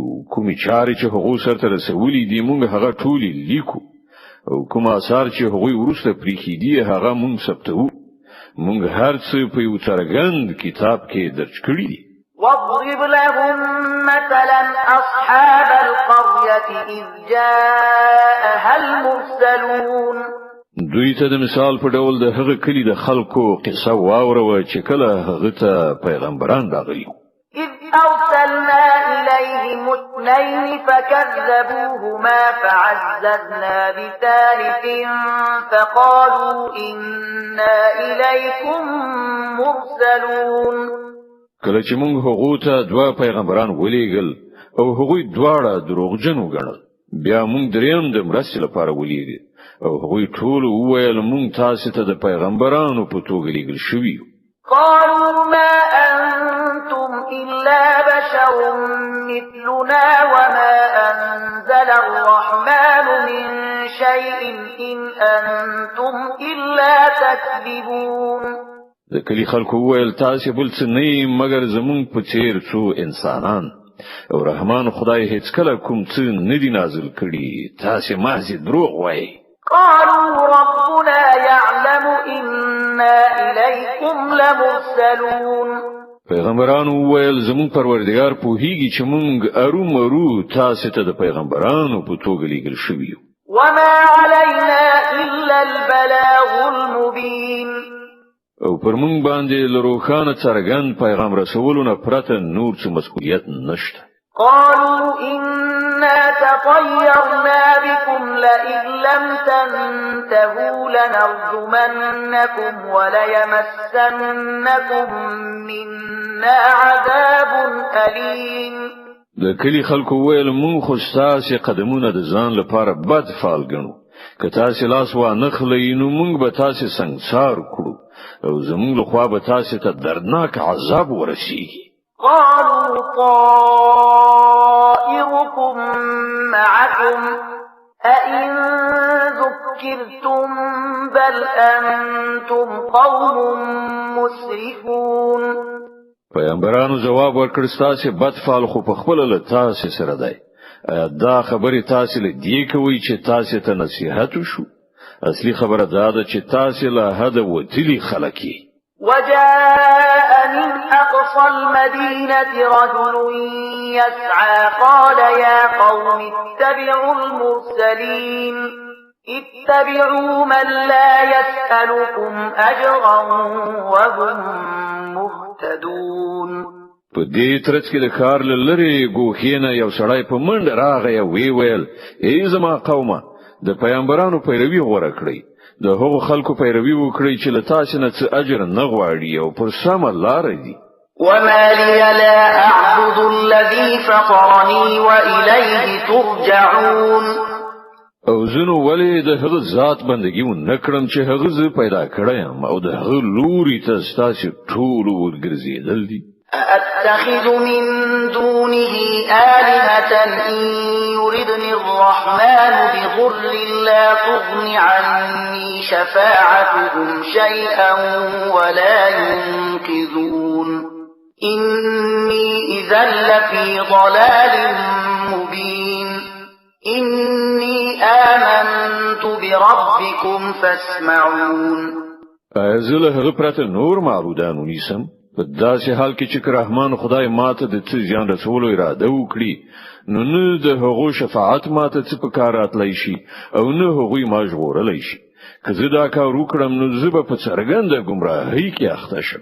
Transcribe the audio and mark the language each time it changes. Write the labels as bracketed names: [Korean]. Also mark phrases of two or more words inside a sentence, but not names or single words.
[Pashto] کومې چارې چې هغه سره رسولي دي مونږ هغه ټولې لیکو او کوم آثار چې هغه ورسته پریخي دي هغه مونږ ثبتو. مونږ هر څه په یو څرګند کتاب کې درج کړی دي. [Arabic] واضرب لهم مثلا أصحاب القرية إذ جاءها المرسلون. [Pashto] دوی ته د مثال په ډول د هغه کلی د خلکو قصه واوروه چې کله هغه ته پیغمبران راغلي. [Arabic] إذ أرسلنا إليهم اثنين فكذبوهما فعززنا بثالث فقالوا إنا إليكم مرسلون. [Pashto] کله چې موږ هغه ته دوه پیغمبران ولېګل او هغوی دواړه دروغجن وګڼل بیا موږ دریم د مرستې لپاره ولېږل او هغوی ټول وویل موږ تاسو ته د پیغمبرانو په توګه لېږل شوي. [Arabic] قالوا ما أنتم إلا بشر مثلنا وما أنزل الرحمن من شيء إن أنتم إلا تكذبون. [Pashto] د کلی خلکو وویل تاسو بل څه نه مګر زمون په څیر څو انسانان او رحمان خدای هیڅ کله کوم څه نه دی نازل کړي. تاسو محض دروغ وایي. [Arabic] قالوا ربنا يعلم إنا إليكم لمرسلون. [Pashto] پیغمبرانو وویل زمون پروردگار پوهیږي چې مونږ ارومرو تاسو ته د پیغمبرانو په توګه لېږل شوي یو. [Arabic] وما علينا إلا [Pashto] او پر مونږ باندې لروخانه څرګند پیغام رسولونه پرته نور څه مسؤلیت نشته. [Arabic] قالوا إنا تطيرنا بكم لئن لم تنتهوا لنرجمنكم وليمسنكم منا عذاب أليم. [Pashto] د کلی خلکو ویل مونږ خو ستاسو قدمونه د ځان لپاره بد فعال ګڼو. که تاسو لاس وانه خلئ نو مونږ به تاسو سنگسار کړو او زمونږ لخوا به تاسو ته دردناک عذاب ورسیږي. [Arabic] قالوا طائركم معكم أئن ذكرتم بل أنتم قوم مسرفون. [Pashto] پیغمبرانو جواب ورکړ ستاسو بد فعل خو په خپل له تاسو سره دی. دا خبرې تاسو له دې کوي چې تاسو ته نصيحت وشو. اصلي خبره دا ده چې تاسو له حد وتلی خلک. [Arabic] وجاء من أقصى المدينة رجل يسعى قال يا قوم اتبعوا المرسلين اتبعوا من لا يسألكم أجرا وهم مهتدون. [Pashto] په دې ترڅ کې د کار لری ګوخینه یو سړی په منډه راغی او ویل ای زما قومه د پیغمبرانو پیروي غوړه کړی. د هغو خلکو پیروي وکړي چې له تاسو نه څه اجر نه غواړي او پر سمه لار دي. [Arabic] وما لي لا أعبد الذي فطرني وإليه ترجعون. [Pashto] او زنو ولی د هغه ذات بندگی و نکړم چې هغه ز پیدا کړم او د هغه لوري ته تاسو ټول ورګرځیدل دي. [Arabic] أتخذ من دونه آلهة إن يردني الرحمن بضر لا تغن عني شفاعتهم شيئا ولا ينقذون. إني إذا لفي ضلال مبين. إني آمنت بربكم فاسمعون. [Pashto] ازله هغه پرته نور معبودانو نیسم. په داسې حال کې چې رحمان خدای ماته د څه ځان رسولو اراده وکړي نو نه د هغو شفاعت ماته څه په کار راتلی شي او نه هغوی ما ژغورلی شي. که زه دا کار وکړم نو زه به په څرګنده ګمراهۍ کې اخته شم.